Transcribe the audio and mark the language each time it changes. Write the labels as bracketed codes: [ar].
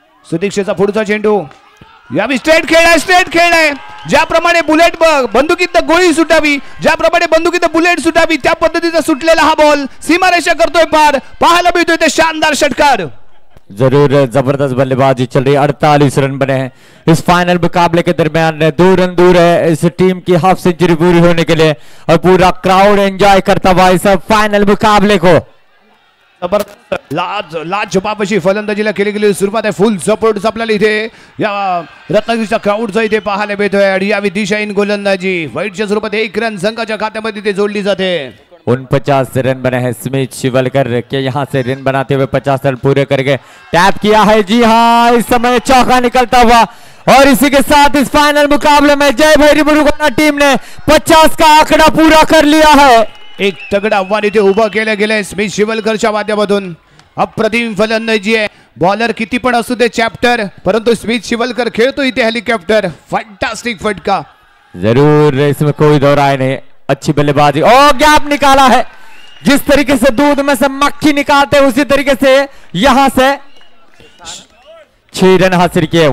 [mr] सुदीक्षेचा पुढचा चेंडू. यावी स्ट्रेट खेळ आहे, स्ट्रेट खेळ आहे. ज्याप्रमाणे बुलेट बंदुकीत गोळी सुटावी, ज्याप्रमाणे बंदुकीत बुलेट सुटावी त्या पद्धतीचा सुटलेला हा बॉल सीमारेषा करतोय पार. पाहायला मिळतोय ते शानदार षटकार. [hi] जरूर जबरदस्त बल्लेबाजी चल रही. 48 रन बने हैं इस फाइनल मुकाबले के दरमियान. 2 रन दूर है इस टीम की हाफ सेंचुरी पूरी होने के लिए और पूरा क्राउड एंजॉय करता हुआ इस फाइनल मुकाबले को. [mr] लाजवाब अशी फलंदाजीला केली गेली सुरुवात आहे. फुल सपोर्ट आपल्याला इथे या रत्नागिरीच्या क्राऊडचा इथे पाहायला मिळतोय. आणि यावी दिशाहीन गोलंदाजी वाईटच्या स्वरूपात 1 रन संघाच्या खात्यामध्ये ते जोडली जाते. [hi] 49 रन बने हैं. स्मिथ शिवलकर के यहाँ से रन बनाते हुए 50 रन पूरे करके टैप किया है. जी हाँ, इस समय चौका निकलता हुआ और इसी के साथ इस फाइनल मुकाबले में जय भैरी मुरुगन टीम ने 50 का आंकड़ा पूरा कर लिया है. [mr] एक तगड़ा आव्हान इथे उभं केलं गेलंय स्मिथ शिवलकरच्या माध्यमातून. अप्रतिम फलंदाजी आहे. बॉलर किती पण असू दे चॅप्टर, परंतु स्मिथ शिवलकर खेळतो इथे हेलिकॉप्टर. फैंटास्टिक फटका. [hi] जरूर, इसमें कोई दो राय नहीं. अच्छी बल्लेबाजी और गैप निकाला है. जिस तरीके से दूध में से मक्खी निकालते उसी तरीके से यहां से 6 रन हासिल किए.